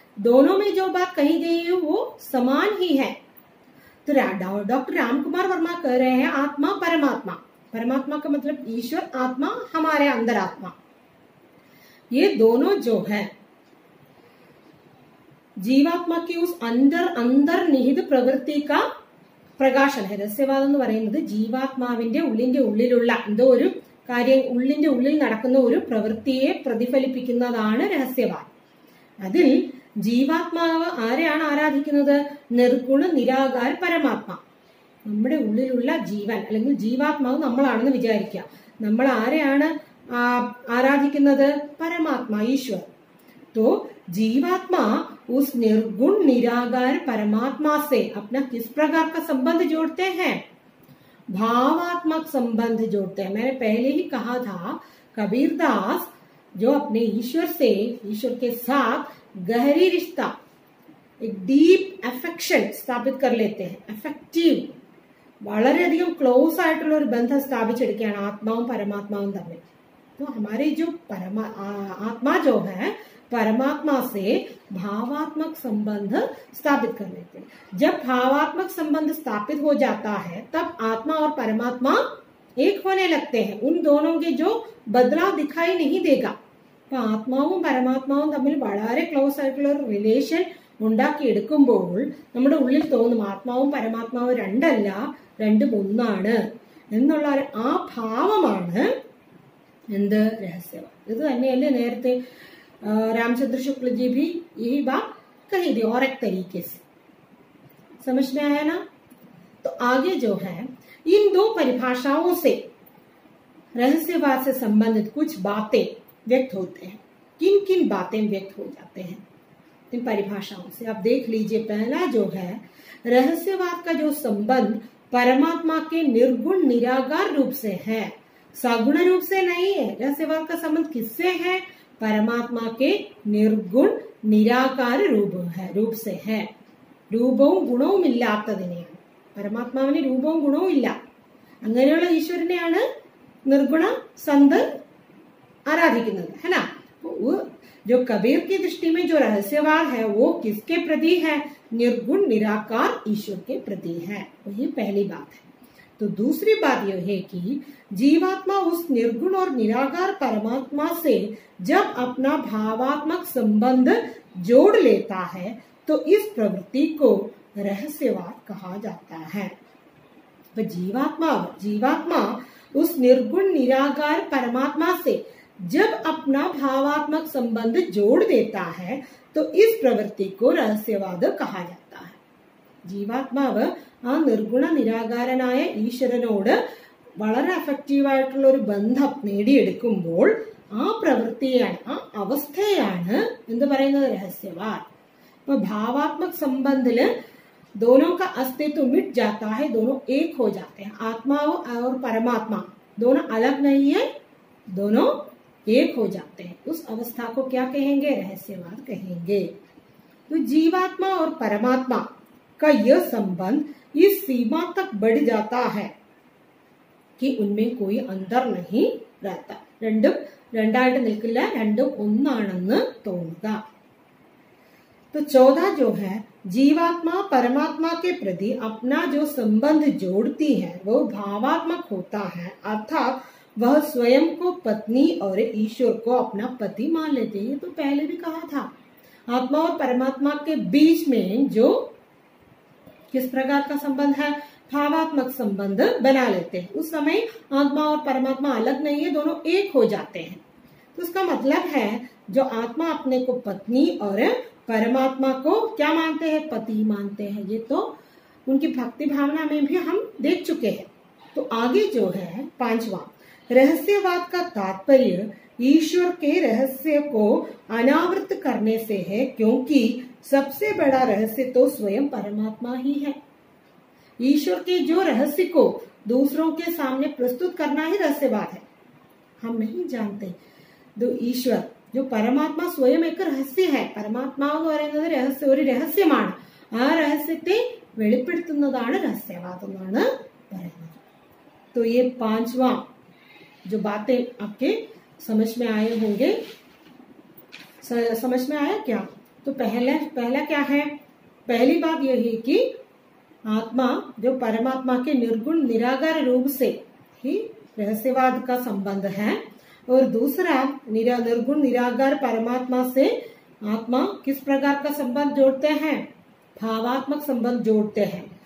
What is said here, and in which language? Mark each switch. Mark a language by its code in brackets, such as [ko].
[hi] दोनों में जो बात कही गई है वो समान ही है. तो डॉक्टर रामकुमार वर्मा कह रहे हैं आत्मा परमात्मा, परमात्मा का मतलब ईश्वर, आत्मा हमारे अंदर आत्मा, ये दोनों जो है ജീവാത്മാ की उस [ml] അന്തർനിഹിത പ്രവൃത്തി [hi] का പ്രകാശനം. [ml] രഹസ്യവാദം എന്ന് പറയുന്നത് ജീവാത്മാവിന്റെ ഉള്ളിലുള്ള എന്തോ ഒരു കാര്യം, ഉള്ളിന്റെ ഉള്ളിൽ നടക്കുന്ന ഒരു പ്രവൃത്തിയെ പ്രതിഫലിപ്പിക്കുന്നതാണ് രഹസ്യവാദം. അതിൽ ജീവാത്മാവ് ആരെയാണ് ആരാധിക്കുന്നത്? നിർഗുണ നിരാകാര പരമാത്മാ. നമ്മുടെ ഉള്ളിലുള്ള ജീവൻ അല്ലെങ്കിൽ ജീവാത്മാവ് നമ്മളാണെന്ന് വിചാരിക്കുക. നമ്മൾ ആരെയാണ് ആരാധിക്കുന്നത്? പരമാത്മാ, ഈശ്വർ. [hi] तो जीवात्मा उस निर्गुण निराकार परमात्मा से अपना किस प्रकार का संबंध जोड़ते हैं? भावात्मक संबंध जोड़ते हैं. मैंने पहले ही कहा था कबीरदास जो अपने ईश्वर से, ईश्वर के साथ गहरी रिश्ता, एक डीप अफेक्शन स्थापित कर लेते हैं. [ml] अफेक्टिव, വളരെയധികം ക്ലോസ് ആയിട്ടുള്ള ഒരു ബന്ധം സ്ഥാപിച്ചെടുക്കുകയാണ് ആത്മാവും പരമാത്മാവും തമ്മിൽ. [hi] तो हमारे जो आत्मा जो है परमात्मा से भावात्मक संबंध स्थापित कर लेते हैं. जब भावात्मक संबंध स्थापित हो जाता है तब आत्मा और परमात्मा एक होने लगते हैं. उन दोनों के जो बदलाव दिखाई नहीं देगा. [ml] तो ആത്മാവും പരമാത്മാവും തമ്മിൽ വളരെ ക്ലോസ് ആയിട്ടുള്ള ഒരു റിലേഷൻ ഉണ്ടാക്കിയെടുക്കുമ്പോൾ നമ്മുടെ ഉള്ളിൽ തോന്നും ആത്മാവും പരമാത്മാവും രണ്ടല്ല, രണ്ടും ഒന്നാണ് എന്നുള്ള ആ ഭാവമാണ് എന്ത്? രഹസ്യവാദം. ഇത് തന്നെയല്ലേ നേരത്തെ [hi] रामचंद्र शुक्ल जी भी यही बात कही थी और एक तरीके से. समझ में आया ना? तो आगे जो है इन दो परिभाषाओं से रहस्यवाद से संबंधित कुछ बातें व्यक्त होते हैं. किन किन बातें व्यक्त हो जाते हैं इन परिभाषाओं से? आप देख लीजिए. पहला जो है रहस्यवाद का जो संबंध परमात्मा के निर्गुण निराकार रूप से है, सगुण रूप से नहीं है. रहस्यवाद का संबंध किससे है? परमात्मा के निर्गुण निराकार रूप से है. [ml] രൂപവും ഗുണവും ഇല്ലാത്തതിനെയാണ്. പരമാത്മാവിന് രൂപവും ഗുണവും ഇല്ല. അങ്ങനെയുള്ള ഈശ്വരനെയാണ് നിർഗുണ സന്ത് ആരാധിക്കുന്നത്, [hi] है ना? जो कबीर की दृष्टि में जो रहस्यवाद है वो किसके प्रति है? निर्गुण निराकार ईश्वर के प्रति है. वही पहली बात है. तो दूसरी बात यह है कि जीवात्मा उस निर्गुण और निराकार परमात्मा से जब अपना भावात्मक संबंध जोड़ लेता है तो इस प्रवृत्ति को रहस्यवाद कहा जाता है. तो जीवात्मा उस निर्गुण निराकार परमात्मा से जब अपना भावात्मक संबंध जोड़ देता है तो इस प्रवृत्ति को रहस्यवाद कहा जाता है. [ml] ജീവാത്മാവ് ആ നിർഗുണ നിരാകാരനായ ഈശ്വരനോട് വളരെ എഫക്റ്റീവായിട്ടുള്ള ഒരു ബന്ധം നേടിയെടുക്കുമ്പോൾ ആ പ്രവൃത്തിയാണ്, ആ അവസ്ഥയാണ് എന്ത് പറയുന്നത്, रहस्यवाद। [hi] तो भावात्मक संबंध दोनों का अस्तित्व मिट जाता है, दोनों एक हो जाते हैं। आत्मा और परमात्मा दोनों अलग नहीं है, दोनों एक हो जाते हैं। उस अवस्था को क्या कहेंगे, रहस्यवाद कहेंगे। तो जीवात्मा और परमात्मा का यह संबंध इस सीमा तक बढ़ जाता है कि उनमें कोई अंतर नहीं रहता। [ml] രണ്ടും രണ്ടായിട്ട് നിൽക്കില്ല, രണ്ടും ഒന്നാണെന്ന് തോന്നുക। [hi] तो 14 जो है, जीवात्मा परमात्मा के प्रति अपना जो संबंध जोड़ती है वो भावात्मक होता है, अर्थात वह स्वयं को पत्नी और ईश्वर को अपना पति मान लेते हैं। ये तो पहले भी कहा था, आत्मा और परमात्मा के बीच में जो किस प्रकार का संबंध है, भावात्मक संबंध बना लेते हैं। उस समय आत्मा और परमात्मा अलग नहीं है, दोनों एक हो जाते हैं। तो उसका मतलब है जो आत्मा अपने को पत्नी और परमात्मा को क्या मानते हैं, पति मानते हैं। ये तो उनकी भक्ति भावना में भी हम देख चुके हैं। तो आगे जो है 5वां, रहस्यवाद का तात्पर्य ईश्वर के रहस्य को अनावृत करने से है, क्योंकि सबसे बड़ा रहस्य तो स्वयं परमात्मा ही है। ईश्वर के जो रहस्य को दूसरों के सामने प्रस्तुत करना ही रहस्यवाद है। हम नहीं जानते दो ईश्वर जो [ml] പരമാത്മാ സ്വയം [hi] एक रहस्य है, [ml] പരമാത്മാ എന്ന് പറയുന്നത് രഹസ്യം, ഒരു രഹസ്യമാണ്, ആ രഹസ്യത്തെ വെളിപ്പെടുത്തുന്നതാണ് रहस्यवाद എന്നാണ് പറയുന്നത്। [hi] तो ये 5वां जो बातें आपके समझ में आए होंगे, समझ में आया क्या? तो पहला क्या है, पहली बात यह है कि आत्मा जो परमात्मा के निर्गुण निराकार रूप से ही रहस्यवाद का संबंध है, और दूसरा निर्गुण निराकार परमात्मा से आत्मा किस प्रकार का संबंध जोड़ते हैं, भावात्मक संबंध जोड़ते हैं।